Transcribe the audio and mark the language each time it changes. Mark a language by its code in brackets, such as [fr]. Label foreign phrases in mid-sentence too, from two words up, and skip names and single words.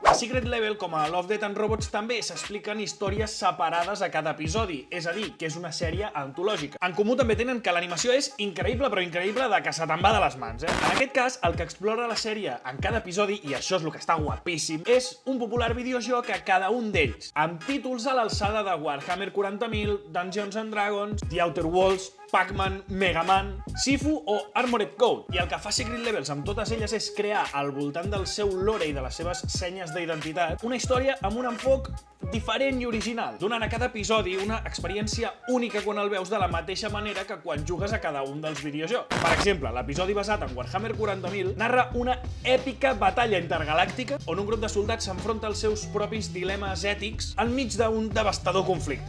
[ca] A Secret Level, com a Love, Death and Robots, també s'expliquen històries separades a cada episodi, és a dir, que és una sèrie antològica. En comú també tenen que l'animació és increïble, però increïble de que se te'n va de les mans, En aquest cas, el que explora la sèrie en cada episodi, i això és el que està guapíssim, és un popular videojoc a cada un d'ells, amb títols a l'alçada de Warhammer 40.000, Dungeons and Dragons, The Outer Worlds, Pac-Man, Mega Man, Sifu o Armored Code. I el que fa Secret Levels amb totes elles és crear, al voltant del seu lore i de les seves senyes d'identitat, una història amb un enfoc diferent i original, donant a cada episodi una experiència única quan el veus de la mateixa manera que quan jugues a cada un dels videojocs. Per exemple, l'episodi basat en Warhammer 40.000 narra una èpica batalla intergalàctica on un grup de soldats s'enfronta als seus propis dilemes ètics enmig d'un devastador conflicte.